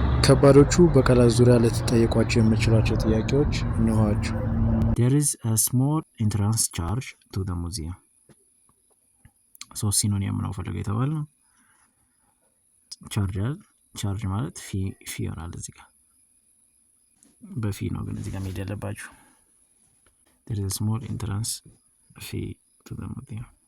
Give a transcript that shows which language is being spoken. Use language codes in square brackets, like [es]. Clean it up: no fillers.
[am] ከባዶቹ በቃላት ዙሪያ ልትጠየቋቸው የምትችሏቸው ጥያቄዎች እነሆዋቸው። [en] There is a small entrance charge to the museum. [am] ሶስት ሲኖኒም ነው ፈልገው የተባለው። ቻርጅ ማለት ፊ ይሆናል እዚህ ጋር በፊ ነው ግን እዚህ ጋር መሄድ ያለባችሁ። [en] There is a small entrance fee to the museum.